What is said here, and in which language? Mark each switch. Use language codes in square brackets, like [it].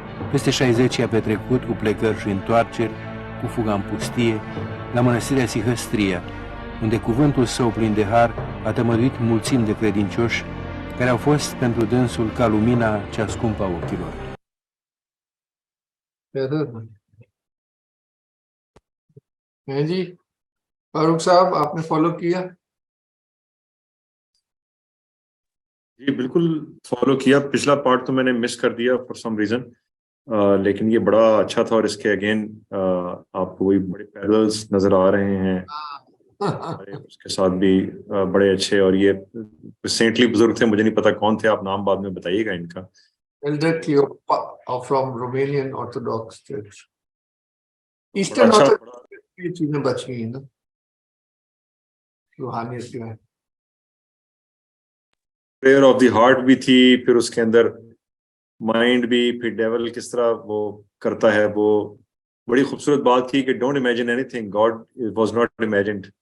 [ro] Peste 60 i-a petrecut cu plecări și întoarceri, cu fuga în pustie, la mănăstirea Sihăstria, unde cuvântul său plin de har a tămăduit mulțimi de credincioși care au fost pentru dânsul ca lumina cea scumpă a ochilor. [hi] जी फारूक साहब आपने follow किया? जी बिल्कुल follow किया। पिछला part तो मैंने miss कर दिया [en] for some reason, [hi] लेकिन ये बड़ा अच्छा था और इसके अगेन आपको वही बड़े पैरेलल्स नजर आ रहे हैं। उसके साथ भी बड़े अच्छे, और ये रिसेंटली बुजुर्ग थे, मुझे नहीं पता कौन थे, आप नाम बाद में बताइएगा इनका। [en] Elder Cleopa from Romanian Orthodox Church. Eastern [hi] अच्छा, Orthodox ये चीजें बच गई हैं ना, रूहानियत जो है। [en] prayer of the heart [hi] भी थी, फिर उसके अंदर माइंड भी, फिर डेविल किस तरह वो करता है, वो बड़ी खूबसूरत बात थी कि [en] Don't imagine anything, God was not imagined.